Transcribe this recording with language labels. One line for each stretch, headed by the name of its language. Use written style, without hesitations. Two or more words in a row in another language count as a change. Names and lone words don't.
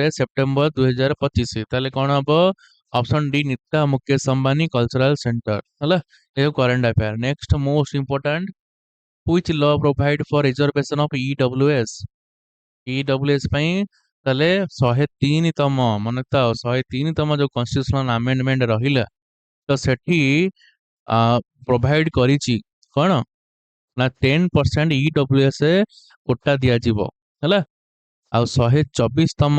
Odia: ସେପ୍ଟେମ୍ବର 2025 ତାହେଲେ କଣ ହବ
English: option D
Odia: ନିତା ମୁକେଶ ଅମ୍ବାନୀ କଲଚରାଲ ସେଣ୍ଟର ହେଲା
English: a current affair next most important which law provide for reservation of EWS EWS
Odia: ପାଇଁ ତାହେଲେ 103ତମ ମନେ ଥାଉ 103ତମ ଯୋଉ
English: constitutional amendment
Odia: ରହିଲା ତ ସେଠି ପ୍ରୋଭାଇଡ କରିଛି କଣ ନା 10%
English: EWS quota
Odia: ଦିଆଯିବ ହେଲା ଆଉ 124ତମ